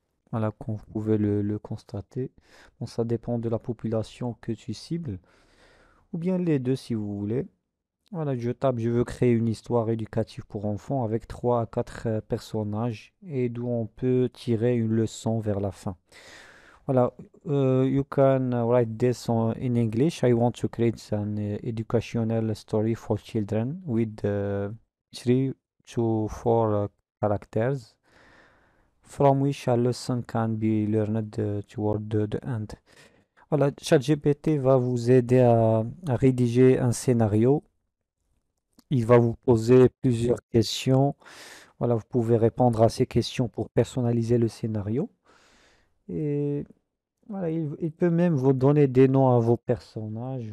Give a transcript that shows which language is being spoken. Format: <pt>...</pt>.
<fr>Voilà, comme vous pouvez le constater. Bon, ça dépend de la population que tu cibles, ou bien les deux si vous voulez. Voilà, je tape, je veux créer une histoire éducative pour enfants avec 3 à 4 personnages et d'où on peut tirer une leçon vers la fin.</fr> <en>Voilà, you can write this in English. I want to create an educational story for children with 3 to 4 characters from which a lesson can be learned toward the end.</en> <fr>Voilà, ChatGPT va vous aider à rédiger un scénario. Il va vous poser plusieurs questions. Voilà, vous pouvez répondre à ces questions pour personnaliser le scénario. Et voilà, il peut même vous donner des noms à vos personnages.</fr>